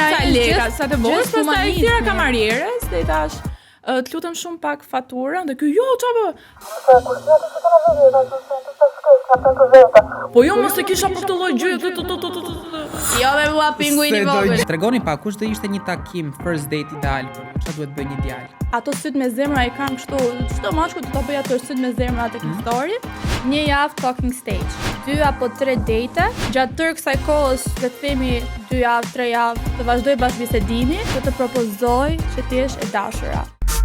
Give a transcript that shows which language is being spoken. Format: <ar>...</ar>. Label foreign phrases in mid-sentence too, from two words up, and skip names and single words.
<sq>sa leka, sa të bësh, pastaj i thyra kamarieres dhe i dash. Të lutem shumë pak faturën dhe ky jo çfarë? Po jo mos e kisha për të lloj gjëje. Jo me mua pinguini vogël. Tregoni pak kush do ishte një takim</sq> <en>first date</en> <sq>ideal për ju? Çfarë duhet bëj një djalë? Ato syt me zemra i kam kështu, çdo mashkull do ta bëj ato syt me zemra tek histori. Një javë</sq> <en>talking stage,</en> <sq>2 apo 3 date, gjatë tërë kësaj kohës, le të themi 2 javë, 3 javë, të vazhdoj bashkëbisedimi, të propozoj që ti jesh e dashura.</sq>